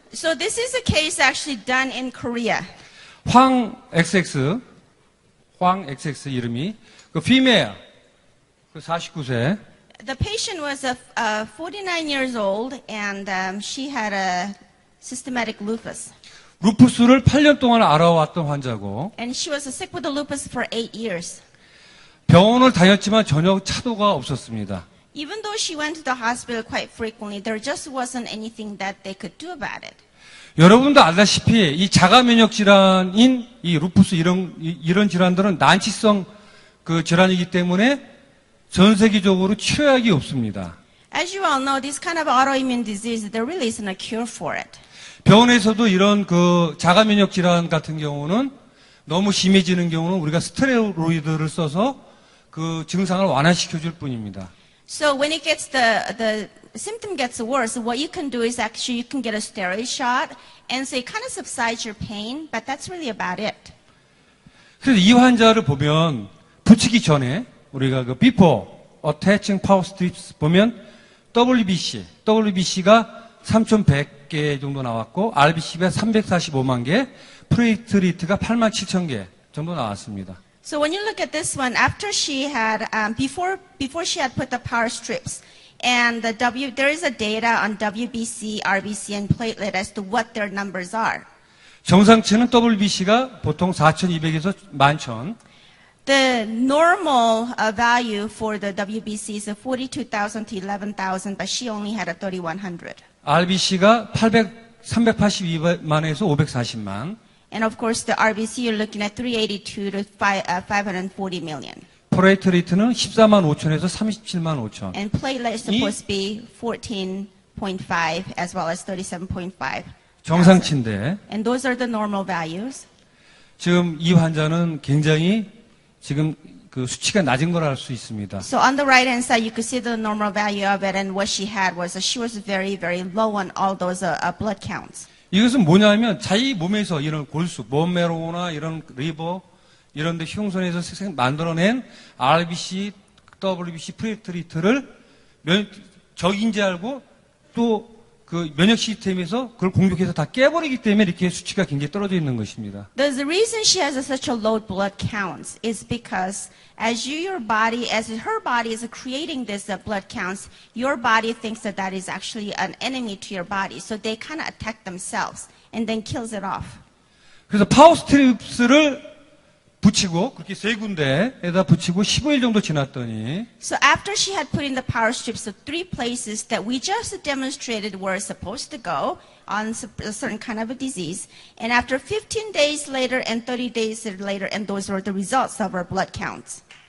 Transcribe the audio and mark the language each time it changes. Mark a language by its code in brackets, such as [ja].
[en] So this is a case actually done in Korea. [ko] 황 XX 이름이 female 49세. [en] The patient was 49 years old and she had a systematic lupus. [ko] 루푸스를 8년 동안 알아왔던 환자고 [en] And she was sick with the lupus for 8 years. [ko] 병원을 다녔지만 전혀 차도가 없었습니다. [en] Even though she went to the hospital quite frequently, there just wasn't anything that they could do about it. [ko] 여러분도 알다시피 이 자가 면역 질환인 이 루푸스 이런 질환들은 난치성 질환이기 때문에 전 세계적으로 치료약이 없습니다. [en] As you all know, this kind of autoimmune disease, there really isn't a cure for it. [ko] 병원에서도 이런 자가 면역 질환 같은 경우는 너무 심해지는 경우는 우리가 스테로이드를 써서 증상을 완화시켜 줄 뿐입니다. [en] So when it gets the symptom gets worse, what you can do is actually you can get a steroid shot, and so it kind of subsides your pain, but that's really about it. [ko] 그래서 이 환자를 보면 붙이기 전에 우리가 [en] before attaching power strips [ko] 보면 WBC가 3,100개 정도 나왔고 RBC가 345만 개, 플레이트리트가 87,000개 정도 나왔습니다. [en] So when you look at this one, after she had before she had put the power strips, and there is a data on WBC, RBC, and platelet as to what their numbers are. [ko] 정상치는 WBC가 보통 4,200에서 11,000. [en] The normal value for the WBC is 42,000 to 11,000, but she only had a 3,100. [ko] RBC가 382만에서 540만. [en] And of course, the RBC you're looking at 382 to 540 million. [ko] 플레이트리트는 14만 5천에서 37만 5천. [en] And platelet is supposed to be 14.5 as well as 37.5. [ko] 정상치인데 [en] And those are the normal values. [ko] 지금 이 환자는 굉장히 지금 수치가 낮은 걸 알 수 있습니다. [en] So on the right hand side, you could see the normal value of it, and what she had was she was very, very low on all those blood counts. [ko] 이것은 뭐냐면 자기 몸에서 이런 골수, 본메로나 이런 리버 이런 데 흉선에서 만들어낸 RBC, WBC, 플레이트리트를 적인지 알고 또 면역 시스템에서 그걸 공격해서 다 깨버리기 때문에 이렇게 수치가 굉장히 떨어져 있는 것입니다. [en] The reason she has such a low blood counts is because as her body is creating this blood counts, your body thinks that is actually an enemy to your body. So they kind of attack themselves and then kills it off. [ko] 그래서 파워 스트립스를 붙이고 그렇게 세 군데에다 붙이고 15일 정도 지났더니 [en] So after she had put in the power strips of 3 places that we just demonstrated were supposed to go on a certain kind of a disease, and after 15 days later and 30 days later, and those were the results of our blood counts.